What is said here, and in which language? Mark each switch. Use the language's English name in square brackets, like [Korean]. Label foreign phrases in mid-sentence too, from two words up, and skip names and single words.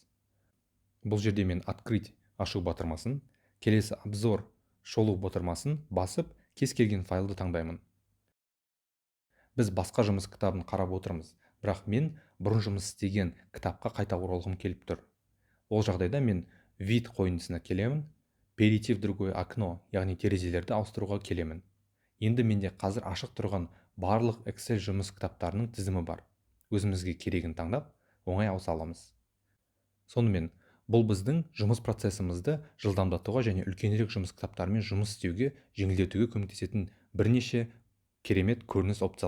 [Kazakh] Бұл жерде мен открыть ашу батырмасын, келесі обзор шолу батырмасын басып, кез келген файлды таңдаймын. Біз басқа жұмыс кітабын қарап отырмыз, бірақ мен бұрын жұмыс істеген кітапқа қайта оралғым келіп тұр. Ол жағдайда мен вид қойындысына келемін, [Russian] перейти в другое окно, [Kazakh] яғни терезелерді ауыстыруға келемін. Енді менде қазір ашық тұрған барлық Excel жұмыс кітаптарының тізімі бар. Өзімізге керегін таңдап, оңай ауыса аламыз. Сонымен, бұл біздің жұмыс процесімізді жылдамдатуға және үлкенірек жұмыс кітаптарымен жұмыс істеуге, жеңілдетуге көмектесетін бірнеше керемет көрініс опциялары.